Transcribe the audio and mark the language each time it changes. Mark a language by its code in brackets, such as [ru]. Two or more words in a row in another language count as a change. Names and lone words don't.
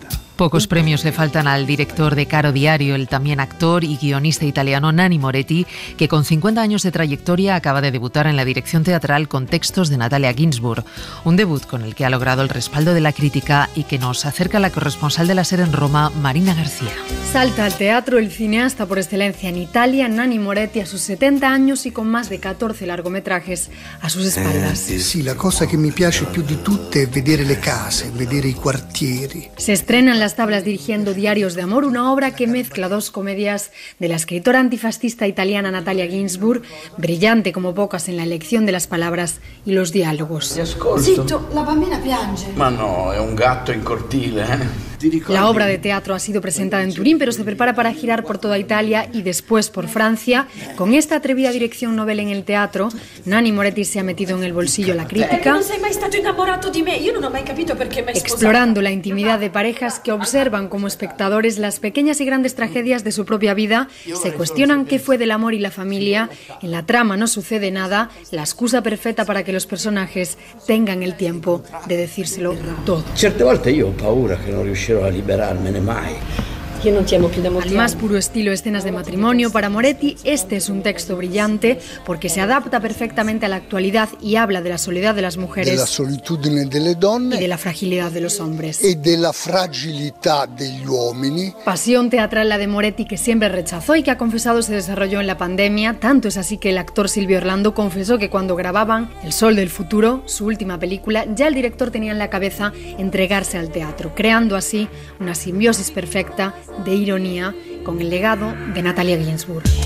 [es] Pocos premios le faltan al director de Caro Diario, el también actor y guionista italiano Nanni Moretti, que con 50 años de trayectoria acaba de debutar en la dirección teatral con textos de Natalia Ginzburg, un debut con el que ha logrado el respaldo de la crítica y que nos acerca la corresponsal de la SER en Roma, Marina García. Salta al teatro el cineasta por excelencia en Italia, Nanni Moretti, a sus 70 años y con más de 14 largometrajes a sus espaldas. [it] Sì, la cosa che mi piace più di tutte è vedere le case, vedere i quartieri. [es] Se estrena en las tablas dirigiendo Diarios de Amor, una obra que mezcla dos comedias de la escritora antifascista italiana Natalia Ginzburg, brillante como pocas en la elección de las palabras y los diálogos. [it] Zitto, la bambina piange. Ma no, è un gatto in cortile, [es] La obra de teatro ha sido presentada en Turín, pero se prepara para girar por toda Italia y después por Francia. Con esta atrevida dirección novel en el teatro, Nanni Moretti se ha metido en el bolsillo la crítica, [it] Non sei mai stato innamorato di me. Io non ho mai capito perché mi hai sposato. [es] explorando la intimidad de parejas que observan como espectadores las pequeñas y grandes tragedias de su propia vida, se cuestionan qué fue del amor y la familia. En la trama no sucede nada, la excusa perfecta para que los personajes tengan el tiempo de decírselo todo. [it] Certe volte io ho paura che non riuscirò a liberarmene mai. Io non ti amo più da molti [es] Al más puro estilo escenas de matrimonio, para Moretti este es un texto brillante porque se adapta perfectamente a la actualidad y habla de la soledad de las mujeres, [it] Della solitudine delle donne [es] y de la fragilidad de los hombres. [it] e della fragilità degli uomini. [es] Pasión teatral la de Moretti, que siempre rechazó y que ha confesado se desarrolló en la pandemia. Tanto es así que el actor Silvio Orlando confesó que cuando grababan El Sol del Futuro, su última película, ya el director tenía en la cabeza entregarse al teatro, creando así una simbiosis perfecta de ironía con el legado de Natalia Ginzburg.